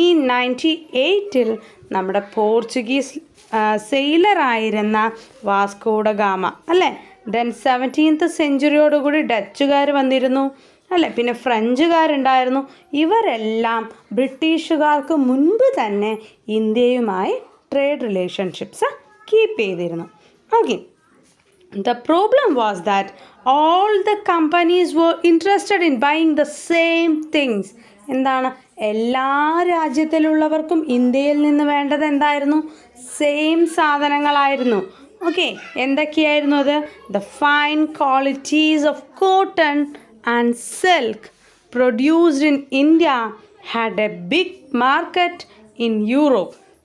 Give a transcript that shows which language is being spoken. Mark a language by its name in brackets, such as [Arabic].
[Malayalam] 1498 നമ്മുടെ Portuguese സെയിലറായിരുന്ന Vasco da Gama അല്ലേ? Then 17th സെഞ്ച്വറിയോടുകൂടി ഡച്ചുകാർ വന്നിരുന്നു അല്ലേ? പിന്നെ ഫ്രഞ്ചുകാരുണ്ടായിരുന്നു. ഇവരെല്ലാം ബ്രിട്ടീഷുകാർക്ക് മുൻപ് തന്നെ ഇന്ത്യയുമായി ട്രേഡ് റിലേഷൻഷിപ്സ് കീപ്പ് ചെയ്തിരുന്നു. [English] Okay, the problem was that all the companies were interested in buying the same things. [Malayalam] എന്താണ്, എല്ലാ രാജ്യത്തിലുള്ളവർക്കും ഇന്ത്യയിൽ നിന്ന് വേണ്ടത് എന്തായിരുന്നു? സെയിം സാധനങ്ങളായിരുന്നു. ഓക്കെ, എന്തൊക്കെയായിരുന്നു അത്? [English] The fine qualities of cotton and silk produced in India had a big market in Europe.